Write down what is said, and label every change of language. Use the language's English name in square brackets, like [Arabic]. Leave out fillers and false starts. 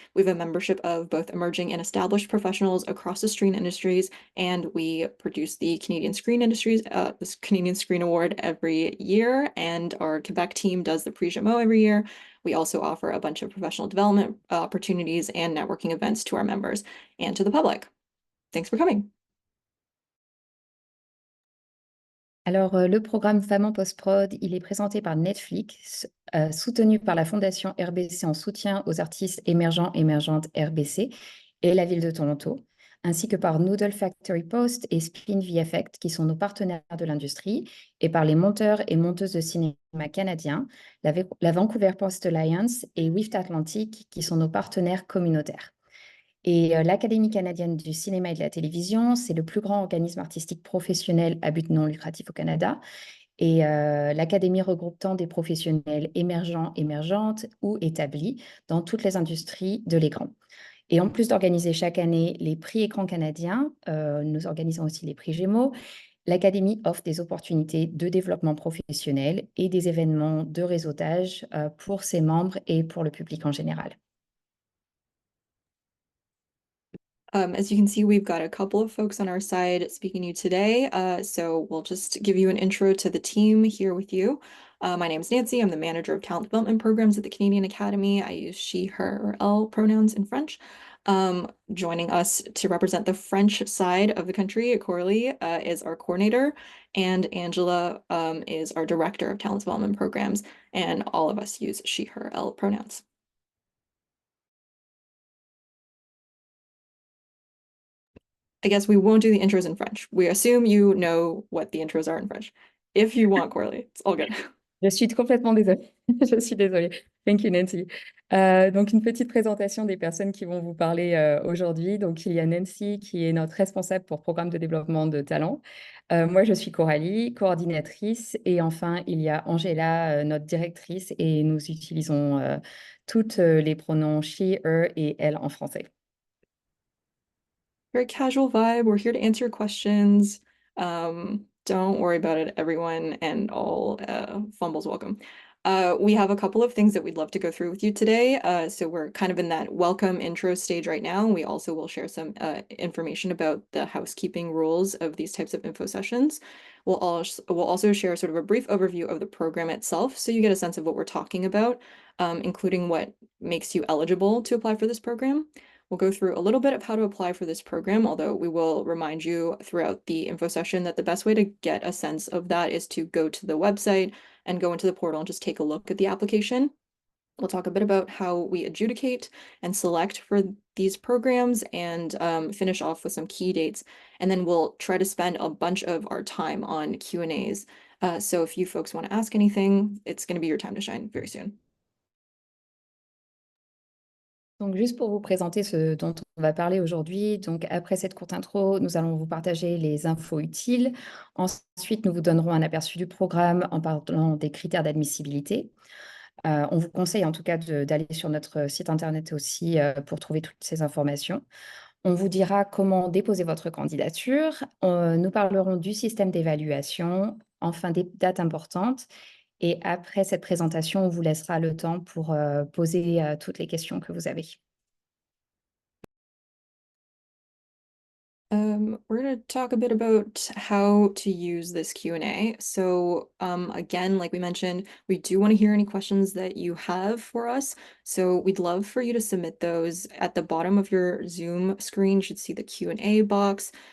[English] We have a membership of both emerging and established professionals across the screen industries, and we produce the Canadian Screen Industries, this Canadian Screen Award every year, and our Quebec team does the Prix Jameau every year. We also offer a bunch of professional development opportunities and networking events to our members and to the public. Thanks for coming. [French] Alors, le programme Femmes en Post-Prod, il est présenté par Netflix, soutenu par la Fondation RBC en soutien aux artistes émergents, émergentes RBC et la ville de Toronto, ainsi que par Noodle Factory Post et SPINVFX, qui sont nos partenaires de l'industrie, et par les monteurs et monteuses de cinéma canadiens, la Vancouver Post Alliance et WIFT-AT, qui sont nos partenaires communautaires. Et l'Académie canadienne du cinéma et de la télévision, c'est le plus grand organisme artistique professionnel à but non lucratif au Canada. Et l'Académie regroupe tant des professionnels émergents, émergentes ou établis dans toutes les industries de l'écran. Et en plus d'organiser chaque année les prix écran canadiens, nous organisons aussi les prix Gémeaux. L'Académie offre des opportunités de développement professionnel et des événements de réseautage pour ses membres et pour le public en général. [English] As you can see, we've got a couple of folks on our side speaking to you today. So we'll just give you an intro to the team here with you. My name is Nancy. I'm the manager of talent development programs at the Canadian Academy. I use she, her, or elle pronouns in French. Joining us to represent the French side of the country, Coralie, is our coordinator, and Angela is our director of talent development programs, and all of us use she, her, elle pronouns. I guess we won't do the intros in French. We assume you know what the intros are in French. If you want, Coralie, it's all good. [French] Je suis complètement désolée. Je suis désolée. [English] Thank you, Nancy. [French] Donc, une petite présentation des personnes qui vont vous parler aujourd'hui. Donc, il y a Nancy qui est notre responsable pour programme de développement de talent. Moi, je suis Coralie, coordinatrice. Et enfin, il y a Angela, notre directrice. Et nous utilisons toutes les pronoms she, her et elle en français. [English] Very casual vibe. We're here to answer your questions. Don't worry about it, everyone, and all fumbles welcome. We have a couple of things that we'd love to go through with you today. So we're kind of in that welcome intro stage right now. We also will share some information about the housekeeping rules of these types of info sessions. We'll also share sort of a brief overview of the program itself, so you get a sense of what we're talking about, including what makes you eligible to apply for this program. We'll go through a little bit of how to apply for this program, although we will remind you throughout the info session that the best way to get a sense of that is to go to the website and go into the portal and just take a look at the application. We'll talk a bit about how we adjudicate and select for these programs and finish off with some key dates. And then we'll try to spend a bunch of our time on Q&As. So if you folks want to ask anything, it's going to be your time to shine very soon. [French] Donc, juste pour vous présenter ce dont on va parler aujourd'hui, donc après cette courte intro, nous allons vous partager les infos utiles. Ensuite, nous vous donnerons un aperçu du programme en parlant des critères d'admissibilité. On vous conseille en tout cas d'aller sur notre site internet aussi pour trouver toutes ces informations. On vous dira comment déposer votre candidature. Nous parlerons du système d'évaluation, enfin des dates importantes. Et après cette présentation, on vous laissera le temps pour poser toutes les questions que vous avez. [English] We're going to talk a bit about how to use this Q&A. So again, like we mentioned, we do want to hear any questions that you have for us. So we'd love for you to submit those. At the bottom of your Zoom screen, you should see the Q&A box.